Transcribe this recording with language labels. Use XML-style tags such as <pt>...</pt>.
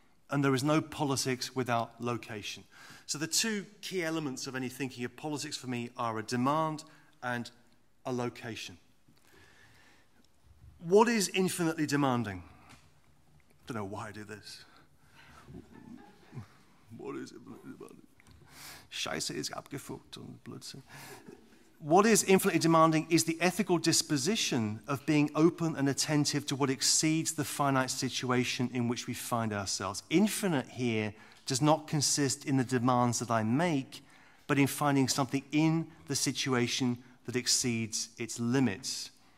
<en>And there is no politics without location. So the 2 key elements of any thinking of politics for me are a demand and a location. What is infinitely demanding? I don't know why I do this. What is infinitely demanding?</en> <de>Scheiße ist abgefuckt und Blödsinn.</de> <en>What is infinitely demanding is the ethical disposition of being open and attentive to what exceeds the finite situation in which we find ourselves. Infinite here does not consist in the demands that I make, but in finding something in the situation that exceeds its limits.</en>